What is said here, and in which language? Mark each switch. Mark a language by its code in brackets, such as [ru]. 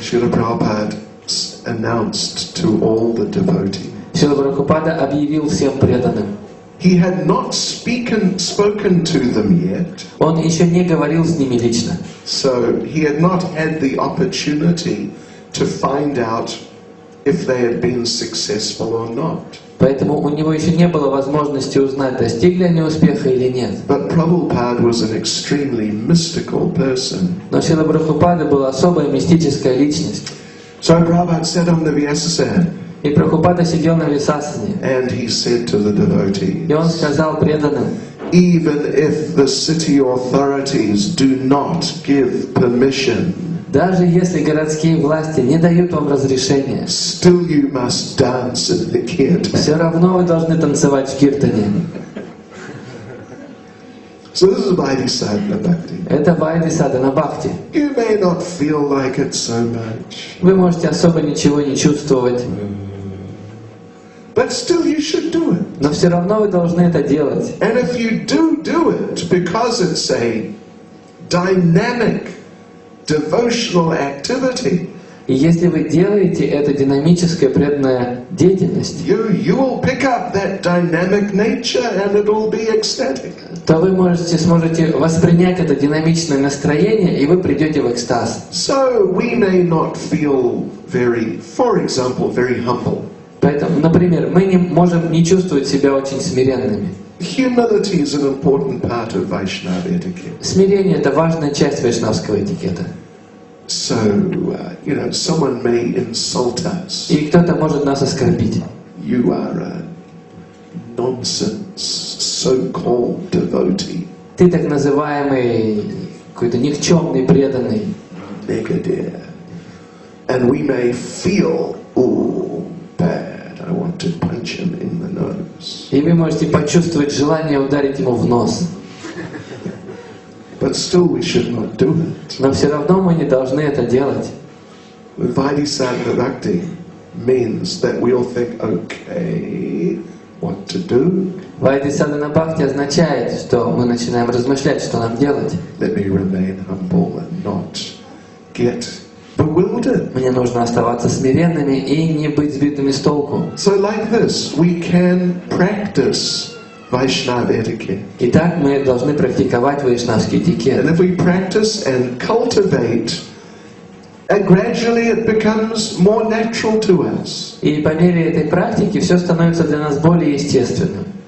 [en] Шрила Prabhupada announced to all the devotees. [ru] Шрила Прабхупада объявил всем преданным. [en] He had not spoken to them yet. [ru] Он еще не говорил с ними лично. [en] So he had not had the opportunity to find out if they had been successful or not. [ru] Поэтому у него еще не было возможности узнать, достигли они успеха или нет. [en] But Prabhupada was an extremely mystical person. [ru] Но Шрила Прабхупада была особая мистическая личность. [en] So Prabhupada sat on the Vyasasana. [ru] И Прабхупада сидел на Висасане. [en] And he said to the devotees, [ru] И он сказал преданным, [en] even if the city authorities do not give permission, [ru] даже если городские власти не дают вам разрешения, [en] still you must dance in the kirtan. [ru] все равно вы должны танцевать в киртане. [en] So this is Vaidhi-sadhana bhakti. [ru] Это Вайди-садхана бхакти. [en] You may not feel like it so much, [ru] Вы можете особо ничего не чувствовать, [en] but still you should do it. [ru] но все равно вы должны это делать. [en] And if you do it because it's a dynamic devotional activity, [ru] И если вы делаете это динамическая преданная деятельность, [en] you will pick up that dynamic nature and it will be ecstatic. [ru] то вы сможете воспринять это динамичное настроение, и вы придете в экстаз. [en] So we may not feel for example, very humble. [ru] Поэтому, например, мы не можем не чувствовать себя очень смиренными. [en] Humility is an important part of Vaishnava etiquette. [ru] Смирение — это важная часть вайшнавского этикета. [en] So, someone may insult us. [ru] И кто-то может нас оскорбить. [en] You are a nonsense, so-called devotee. [ru] Ты так называемый какой-то никчемный преданный. [en] Negative. And we may feel, bad, I want to punch him in the nose. [ru] И вы можете почувствовать желание ударить ему в нос. [en] But still we should not do it. [ru] Но все равно мы не должны это делать. [en] Vaidhi-sadhana bhakti means that we'll think, okay, what to do. [ru] Вайди-садхана бхакти означает, что мы начинаем размышлять, что нам делать. [en] Let me remain humble and not get bewildered. [ru] Мне нужно оставаться смиренными и не быть сбитыми с толку. [en] So like this, we can practice Vaishnava etiquette. [ru] Итак, мы должны практиковать вайшнавский этикет. [en] And if we practice and cultivate, gradually it becomes more natural to us. [ru] И по мере этой практики все становится для нас более естественным.